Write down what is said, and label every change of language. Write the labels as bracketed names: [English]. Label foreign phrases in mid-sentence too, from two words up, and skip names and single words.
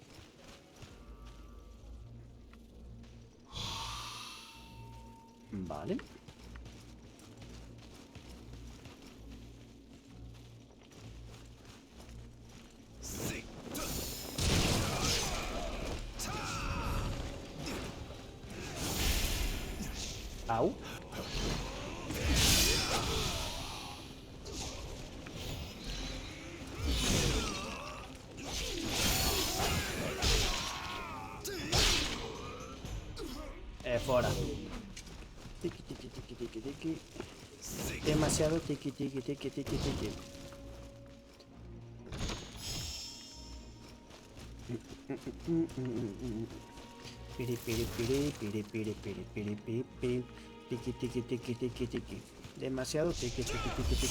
[Spanish] Vale. Au. Fuera. Tiki tiki tiki tiki tiki. Demasiado tiki tiki tiki tiki tiki. Piri piri piri piri piri piri piri piri piri. Tiki tiki tiki tiki tiki. Demasiado tiki tiki tiki tiki.